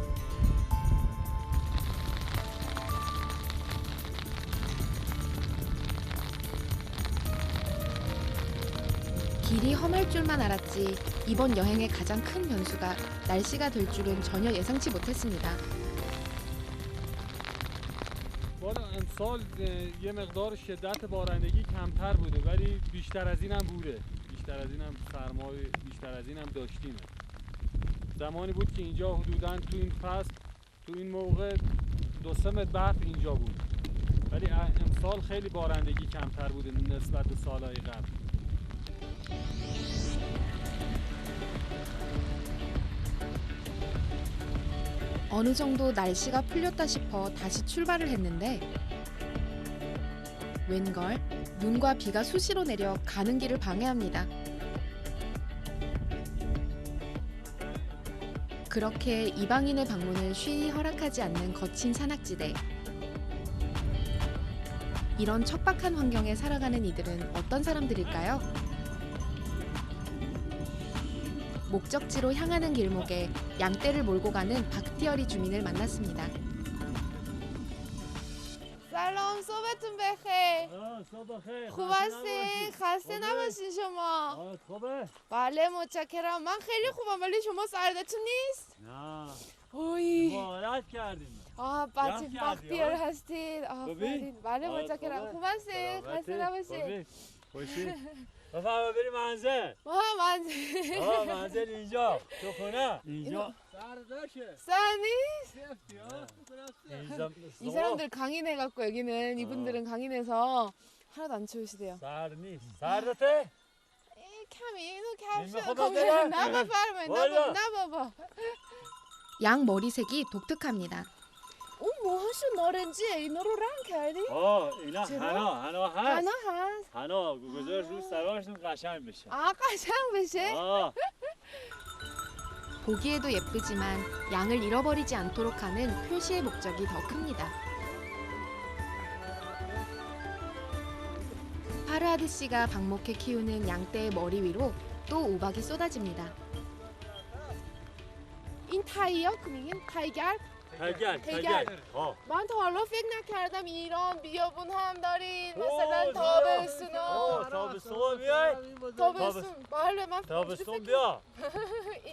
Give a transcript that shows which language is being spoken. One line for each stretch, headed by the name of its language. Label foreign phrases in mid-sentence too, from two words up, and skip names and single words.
Korean: 길이 험할 줄만 알았지 이번 여행의 가장 큰 변수가 날씨가 될 줄은 전혀 예상치 못했습니다.
Persian: امسال یه مقدار شدت بارندگی کمتر بوده ولی بیشتر از این هم بوده. بیشتر از این هم سرمای بیشتر از این هم داشتیم. زمانی بود که اینجا حدوداً تو این فصل تو این موقع 2-3 متر برف اینجا بود. ولی امسال خیلی بارندگی کمتر بوده نسبت به سالهای قبل.
Korean: 어느 정도 날씨가 풀렸다 싶어 다시 출발을 했는데 웬걸 눈과 비가 수시로 내려 가는 길을 방해합니다. 그렇게 이방인의 방문을 쉬이 허락하지 않는 거친 산악지대. 이런 척박한 환경에 살아가는 이들은 어떤 사람들일까요? 목적지로 향하는 길목에 양떼를 몰고 가는 바크티어리 주민을 만났습니다.
Persian: سلام صبحتون بخیر. صبح خیر. خوب هستین؟ خسته نباشین شما. خوبه؟ بله متشکرم. من خیلی خوبم ولی شما سردتون نیست؟ نه. اوی. مهارت کردیم. بچه کردی، بختیار هستید. آفرین. بله متشکرم. خوبه. خوب هستین؟ خسته نباشین. خوشی. بفرما بریم منزل. منزل اینجا. تو خونه. اینجا. سردشه. سرد نیست؟ 이 اینجا.
Korean: 사람들 강인해갖고 여기는 이분들은 강인해서 하나도 안 추우시대요.
Persian: سرد نیست. سردته؟ کمی اینو کفش میخواد کن. بره؟ نه بفرمایید. والا. نه بابا.
Korean: 양 머리색이 독특합니다.
Persian: اون موهاشو نارنجیه. اینا رو رنگ کردی؟ اینا چرا؟ حنا هست. حنا هست. حنا گذاشت رو سراشون قشنگ بشه. قشنگ بشه؟
Korean: 보기에도 예쁘지만 양을 잃어버리지 않도록 하는 표시의 목적이 더 큽니다. 파르하드 씨가 방목해 키우는 양떼의 머리 위로 또 우박이 쏟아집니다.
Persian: این تایی‌ها که میگین تایگر؟ تگر. من تا حالا فکر نکردم ایران بیابون هم دارین مثلا تابستونا. تابستون بیای. تابستون بله من تابستون بیا. اینجا